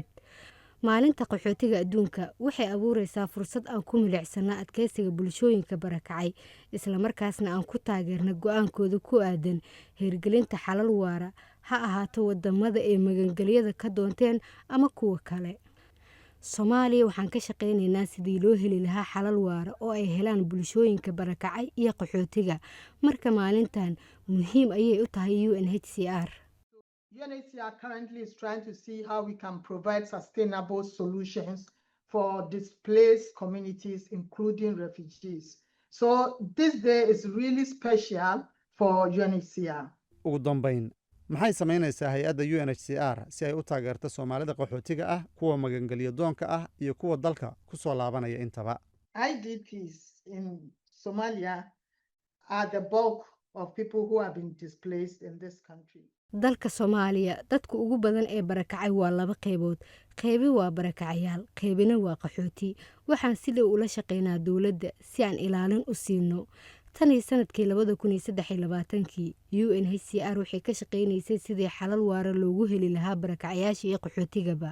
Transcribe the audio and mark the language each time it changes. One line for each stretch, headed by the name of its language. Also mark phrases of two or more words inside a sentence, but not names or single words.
Somali: maalinta qaxootiga adduunka waxay abuureysaa fursad aan ku milicsano adkeysiga bulshooyinka barakacay isla markaasna aan ku taageerno go'aankooda ku aadan hirgelinta xalal waara ha ahaato wadamada ay magangelyada ka doonteen ama kuwa kale. Soomaaliya waxaan ka shaqeynaynaa sidii loo heli lahaa xalal waara oo ay helaan bulshooyinka barakacay iyo qaxootiga. marka maalintan muhiim ayay u tahay UNHCR.
English: UNHCR currently is trying to see how we can provide sustainable solutions for displaced communities, including refugees. So this day is really special for UNHCR.
Somali: ugu dambayn, maxay samaynaysaa hay-adda UNHCR si ay u taageerto Soomaalida qaxootiga ah, kuwa magangelyo doonka ah iyo kuwa dalka ku soo laabanaya intaba?
English: IDPs in Somalia are the bulk of people who have been displaced in this country.
Somali: dalka Soomaaliya dadka ugu badan ee barakacay waa 2 qaybood. qaybi waa barakacayaal, qaybina waa qaxooti. waxaan si dhow ula shaqeynaa dawladda si aan ilaalin u siino. tan iyo sanadkii 2023 UNHCR waxay ka shaqeynaysay sidii xalal waara loogu heli lahaa barakacayaasha iyo qaxootigaba.